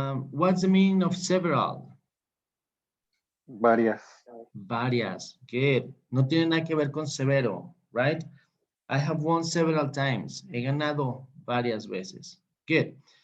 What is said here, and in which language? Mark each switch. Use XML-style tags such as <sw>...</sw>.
<en>What's the meaning of several?</en> <es>Varias. Varias. Good. No tiene nada que ver con severo, right?</es> <en>I have won several times.</en> <es>He ganado varias veces.</es> <en>Good.</en>